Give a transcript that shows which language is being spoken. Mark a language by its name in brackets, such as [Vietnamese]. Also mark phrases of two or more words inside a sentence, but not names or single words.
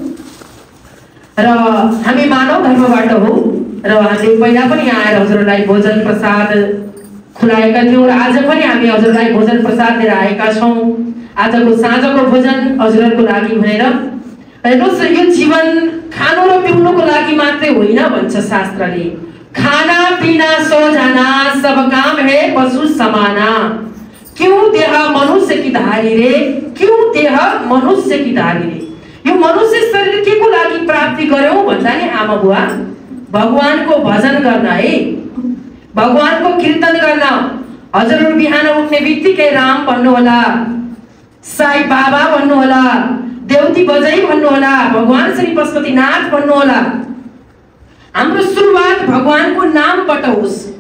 [Nepali] र हामी मानव धर्मबाट हो र हामीले पहिला पनि यहाँ आएर हजुरलाई भोजन प्रसाद खुलाएका थियौं र आज पनि हामी हजुरलाई भोजन प्रसाद लिएर आएका छौं आजको साँझको भोजन हजुरहरूको लागि भनेर हेर्नुहोस् यो जीवन खानु र पिउनुको लागि मात्रै होइन भन्छ शास्त्रले [Hindi] खाना पीना सो जाना सब काम है पशु समाना क्यों देह मनुष्य की धारी रे क्यों देह मनुष्य की धारी रे [Nepali] यो मनुष्य शरीर के को लागि प्राप्ति गर्यौं भन्दा नि आमा बुवा भगवानको भजन गर्न है भगवानको कीर्तन गर्न हजुरहरु बिहान उठ्ने बित्तिकै राम भन्नु होला साई बाबा भन्नु होला देउती बजाई भन्नु होला भगवान श्री पशुपतिनाथ भन्नु होला हाम्रो सुरुवात भगवानको नामबाट होस्